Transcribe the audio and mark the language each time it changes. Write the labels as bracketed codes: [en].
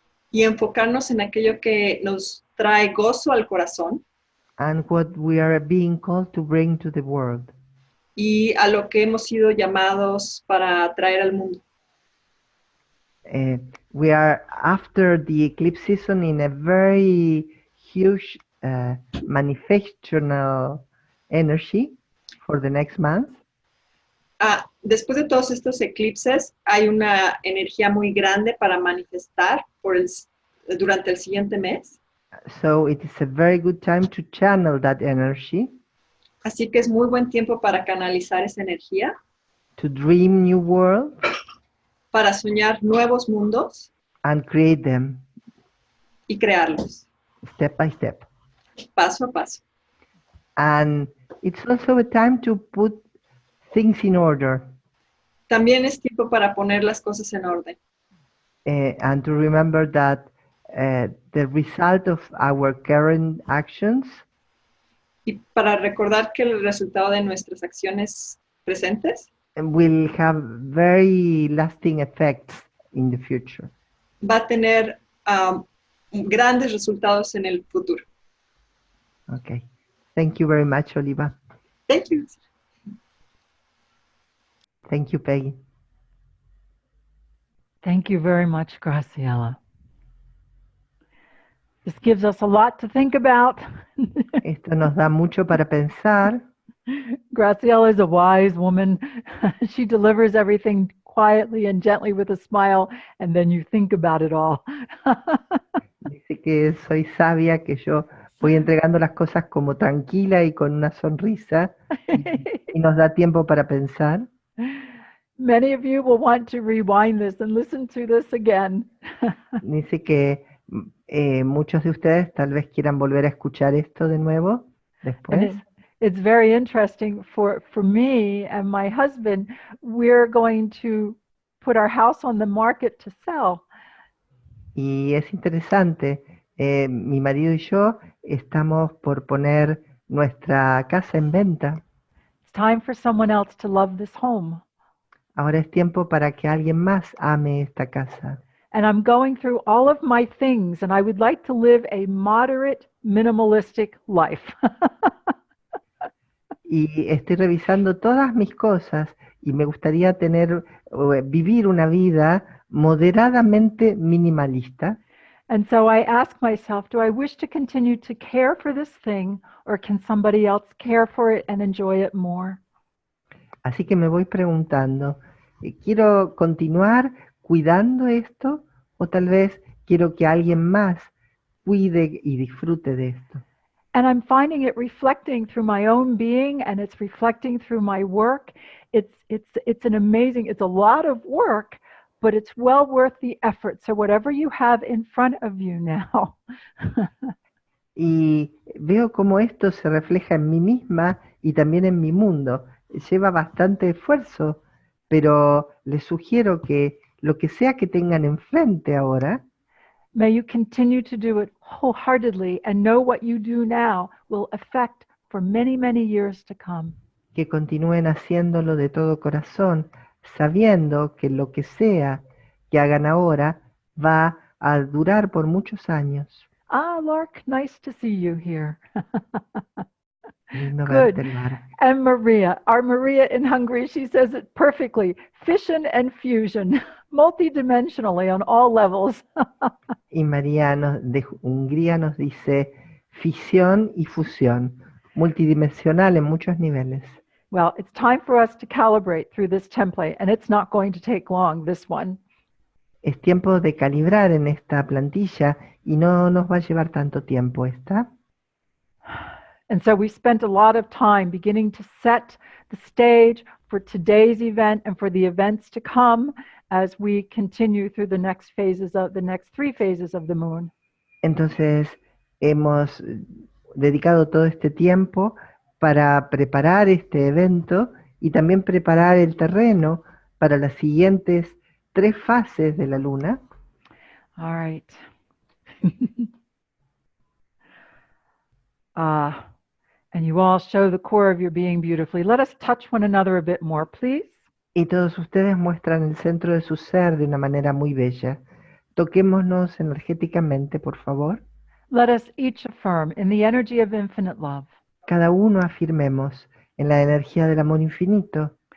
[es] y enfocarnos en aquello que nos trae gozo al corazón [en] and what we are being called to bring to the world. [es] y a lo que hemos sido llamados para traer al mundo. [en] We are after the eclipse season in a very huge manifestational energy for the next month. [es] Después de todos estos eclipses, hay una energía muy grande para manifestar durante el siguiente mes. [en] So it is a very good time to channel that energy, [es] Así que es muy buen tiempo para canalizar esa energía, [en] to dream new worlds [es] para soñar nuevos mundos [en] and create them [es] y crearlos, [en] step by step. [es] paso a paso. [en] And it's also a time to put things in order [es] También es tiempo para poner las cosas en orden [en] and to remember that the result of our current actions [es] y para recordar que el resultado de nuestras acciones presentes [en] will have very lasting effects in the future. [es] va a tener grandes resultados en el futuro. [en] Okay. Thank you very much, Oliva. Thank you. Thank you, Peggy. Thank you very much, Graciela. This gives us a lot to think about. [es] Esto nos da mucho para pensar. [en] Graciela is a wise woman. She delivers everything quietly and gently with a smile, and then you think about it all. [es] Dice que soy sabia, que yo voy entregando las cosas como tranquila y con una sonrisa, y nos da tiempo para pensar. [en] Many of you will want to rewind this and listen to this again. [es] Dice que muchos de ustedes tal vez quieran volver a escuchar esto de nuevo después. [en] It's very interesting for me and my husband. We're going to put our house on the market to sell. [es] Y es interesante, mi marido y yo estamos por poner nuestra casa en venta. [en] It's time for someone else to love this home. [es] Ahora es tiempo para que alguien más ame esta casa. [en] And I'm going through all of my things, and I would like to live a moderate, minimalistic life. [es] Y estoy revisando todas mis cosas y me gustaría vivir una vida moderadamente minimalista. [en] And so I ask myself, do I wish to continue to care for this thing, or can somebody else care for it and enjoy it more? [es] Así que me voy preguntando, ¿quiero continuar cuidando esto o tal vez quiero que alguien más cuide y disfrute de esto? [en] And I'm finding it reflecting through my own being, and it's reflecting through my work. It's an amazing, it's a lot of work, but it's well worth the effort. So whatever you have in front of you now. [es] Y veo cómo esto se refleja en mí misma y también en mi mundo. Lleva bastante esfuerzo, pero les sugiero que lo que sea que tengan enfrente ahora, [en] May you continue to do it wholeheartedly and know what you do now will affect for many, many years to come. [es] que continúen haciéndolo de todo corazón, sabiendo que lo que sea que hagan ahora va a durar por muchos años. [en] Ah, Lark, nice to see you here. [es] Lindo [en] Good. [es] verte, Lark. [en] And Maria, our Maria in Hungary, she says it perfectly. Fission and fusion, multidimensionally on all levels. [es] Y María de Hungría nos dice fisión y fusión, multidimensional en muchos niveles. [en] Well, it's time for us to calibrate through this template, and it's not going to take long, this one. [es] Es tiempo de calibrar en esta plantilla y no nos va a llevar tanto tiempo esta. [en] And so we spent a lot of time beginning to set the stage for today's event and for the events to come as we continue through the next three phases of the moon. [es] Entonces hemos dedicado todo este tiempo para preparar este evento y también preparar el terreno para las siguientes 3 fases de la luna. [en] All right. And you all show the core of your being beautifully. Let us touch one another a bit more, please. [es] Y todos ustedes muestran el centro de su ser de una manera muy bella. Toquémonos energéticamente, por favor. [en] Let us each affirm in the energy of infinite love. [es] Cada uno afirmemos en la energía del amor infinito.